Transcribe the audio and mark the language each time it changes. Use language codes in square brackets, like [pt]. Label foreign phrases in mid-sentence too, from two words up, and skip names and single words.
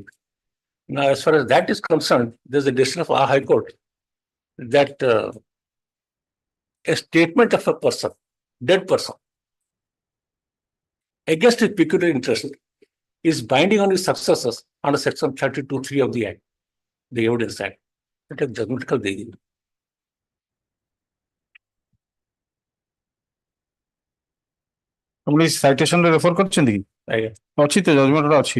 [en] Now, as far as that is concerned, there's a decision of our High Court that a statement of a person, dead person, against his pecuniary interest is binding on his successors under Section 32(3) of the Act, the Evidence Act. That is judgment [hi] कल देगी. [or] ଆପଣ ସାଇଟେସନ ରେ ରେଫର କରିଛନ୍ତି କି? ଆଜ୍ଞା ଅଛି ତ ଜଜମେଣ୍ଟ ଅଛି।